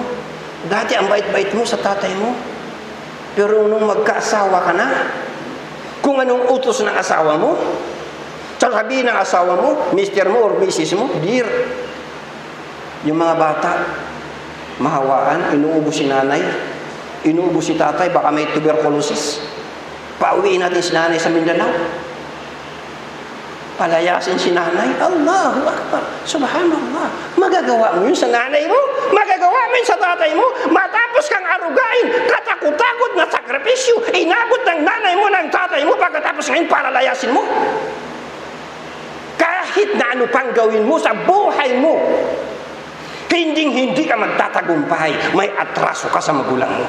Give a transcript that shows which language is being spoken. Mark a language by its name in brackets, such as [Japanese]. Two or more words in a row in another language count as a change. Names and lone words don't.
[Filipino] Dati ang bait-bait mo sa tatay mo. Pero nung magkaasawa ka na, kung anong utos ng asawa mo, sasabihin ng asawa mo, mister mo or misis mo, Dear, yung mga bata, mahawaan, inuubos si nanay, inuubos si tatay, baka may tuberculosis. Pauwiin natin si nanay sa Mindanao. Palayasin si nanay. [Arabic] الله أكبر. سبحان الله. [Filipino] Magagawa mo yun sa nanay mo? Magagawa mo yun sa tatay mo? Matapos kang arugain, katakot-takot na sakripisyo, inabot ng nanay mo ng tatay mo, pagkatapos ngayon palalayasin mo? Kahit na ano pang gawin mo sa buhay mo, hindi ka magtatagumpay, may atraso ka sa magulang mo.